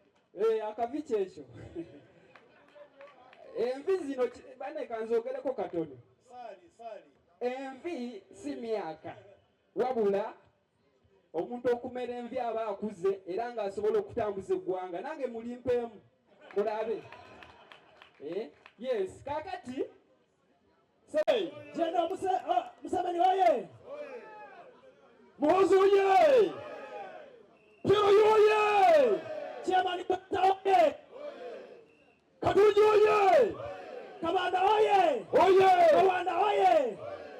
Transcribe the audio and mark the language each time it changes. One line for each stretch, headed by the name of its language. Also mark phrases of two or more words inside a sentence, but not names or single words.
Ganda: akavi ekyo envi zino bane kanzogereko katono envi si myaka wabula omuntu okumera envi aba akuze era ng'asobola okutambuza eggwanga nange mulimpeemu mulabe yes kakati Jeno Museveni oye! Muhoozi oye! Pierre oye! Chairman Dr. oye! Katunji oye! Kamanda oye! Oye! Rwanda oye!